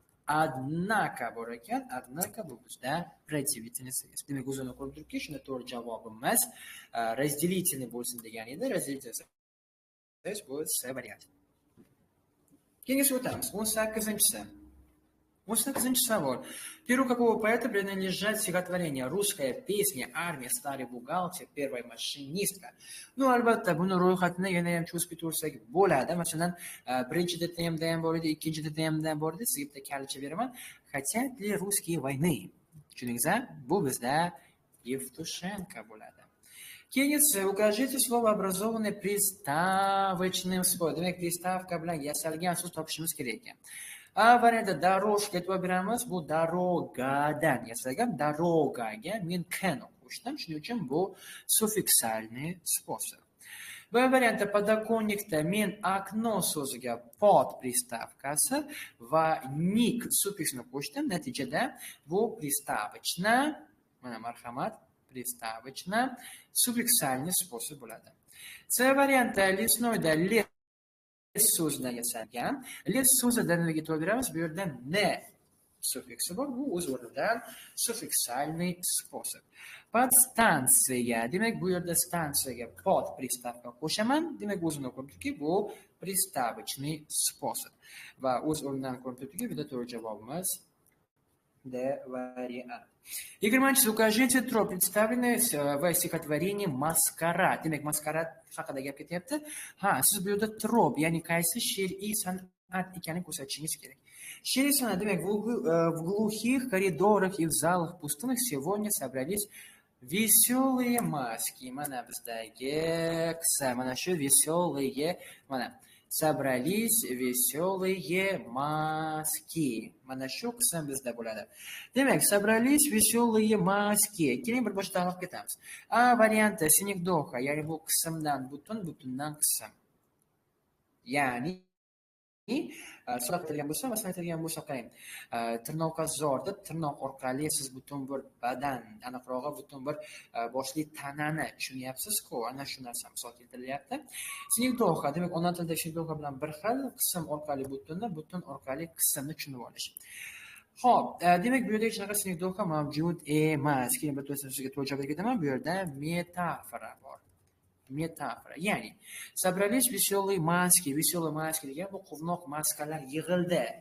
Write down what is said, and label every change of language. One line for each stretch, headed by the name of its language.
Uzbek: Однако bor ekan, однако bu bizda противительный союз. Demak, o'zini ko'rib turibki, shunda to'g'ri javobimiz разделительный bo'lsin degan edi. Разделительный so'z bu C variant. Keyingi o'tamiz. 18-savol.
Russian: Перу какого поэта принадлежат стихотворения «Русская песня», «Армия», «Старый бухгалтер», «Первая машинистка».
Uzbek: Albatta buni ro'yxatini yana ham cho'zib ketaversak bo'ladi. Masalan, birinchi DTMda ham bor edi, ikkinchi DTMda ham bor edi. Sizga bitta kalcha beraman.
Russian: Хотят ли русские войны?
Uzbek: Tushundingizmi? Bu bizda Евтушенко bo'ladi.
Russian: Keyin укажите слово, образованное приставочным способом.
Uzbek: Demak, приставка bilan yasalgan so'z topishimiz kerak ekan. A variantda дорожка e'tibor beramiz. Bu darogadan yasalgan. Darogaga men kni qo'shdim. Shuning uchun bu suffiksalniy способ. B variantda подоконникda men окно so'ziga pod pristavkasi va nik suffiksini qo'shdim. Natijada bu приставочно, mana marhamat, приставочно suffiksalniy способ bo'ladi. C variantda лесной-da so'zidan yasalgan. Les so'zidan nimaga e'tibor beramiz? Bu yerda ne suffiksi bor. Bu o'z o'rnidan suffiksalniy способ. Podstansiya. Demak, bu yerda stansiyaga pod pristavka qo'shaman. Demak, o'zini ko'rib turibdiki, bu приставочный способ. Va o'z o'rnidan ko'rib turibdiki, bu yerda to'g'ri javobimiz D variant. 20.
Russian: Укажите троп, представленный в стихотворении «Маскарад».
Uzbek: Demak, maskарад haqida gap ketyapti. Siz bu yerda trop, ya'ni qaysi she'riy san'at ekanini ko'rsatishingiz kerak. She'riy san'at, demak,
Russian: в глухих коридорах и в залах пустынных сегодня собрались веселые маски.
Uzbek: Mana bizdagi qissa, mana shu веселые, mana
Russian: собрались веселые маски.
Uzbek: Mana shu qism bizda bo'ladi.
Russian: Demak, собрались веселые маски.
Uzbek: Keling bir boshdan olib ketamiz. A varianti sinekdoha, ya'ni bu qismdan butundan qism. Ya'ni so'rab aytilgan bo'lsa, masalan aytilgan bo'lsa, qarang. Tirnoqazorda tirnoq orqali siz butun bir badan, aniqrog'i butun bir boshli tanani tushunyapsiz-ku, ana shu narsa misol keltirilyapti. Sinekdoha, demak, ona tilida sinekdoha bilan bir xil, qism orqali butun orqali qismni tushunib olish. Xo'p, demak, bu yerda hech qanaqa sinekdoha mavjud emas. Keyin bir sizga to'g'ri javob ketaman. Bu yerda metafora bor. Metafora.
Russian: Ya'ni собрались веселые маски.
Uzbek: Веселые маски degan bu quvnoq maskalar yig'ildi.